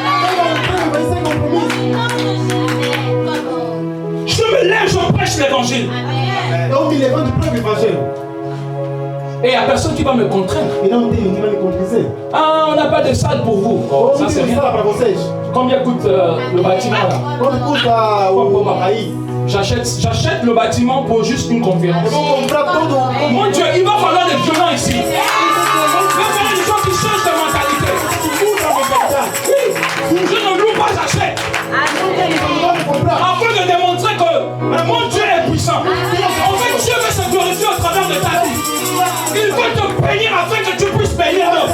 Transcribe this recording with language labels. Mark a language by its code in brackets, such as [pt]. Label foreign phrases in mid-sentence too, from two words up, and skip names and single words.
[fr] Je me lève, je prêche l'évangile. [pt] Eu me levanto e prego o evangelho. [fr] Et il n'y a personne qui va me contraindre. [pt] E não tem ninguém que vai me convencer. [fr] Ah, on n'a pas de salle pour vous. Oh, ça [pt] Vamos [fr] c'est [pt] ter [fr] rien. [pt] sala para vocês. [fr] Combien coûte le bâtiment là? [pt] Quanto custa o aí? [fr] J'achète le bâtiment pour juste une conférence. [pt] Eu vou comprar todo o... [fr] Mon Dieu, il va falloir des violents ici. Il va falloir des gens qui changent de mentalité. Oui, je ne loue pas, j'achète. Afin de démontrer que mon Dieu est puissant. En fait, Dieu veut se glorifier au travers de ta vie. Il veut te bénir afin que tu puisses bénir d'autres.